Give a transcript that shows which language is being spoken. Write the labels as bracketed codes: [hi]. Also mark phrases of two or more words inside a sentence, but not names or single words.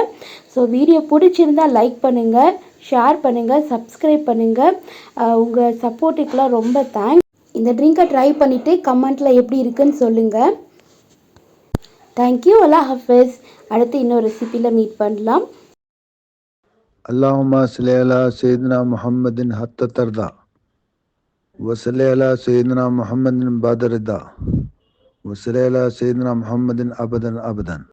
[ta] ஸோ வீடியோ பிடிச்சிருந்தால் லைக் பண்ணுங்கள், ஷேர் பண்ணுங்கள், சப்ஸ்கிரைப் பண்ணுங்கள். உங்கள் சப்போர்ட்டுக்கெலாம் ரொம்ப தேங்க்ஸ். இந்த ட்ரிங்கை ட்ரை பண்ணிவிட்டு கமெண்ட்டில் எப்படி இருக்குன்னு சொல்லுங்கள். [ur] தேங்க்யூ. اللہ حافظ. [ta] அடுத்து இன்னொரு ரெசிபியில் மீட் பண்ணலாம். [ar] اللهم صل على سيدنا محمد حتى ترضى وصل على سيدنا محمد بعد رضا وصل على سيدنا محمد ابدا ابدا.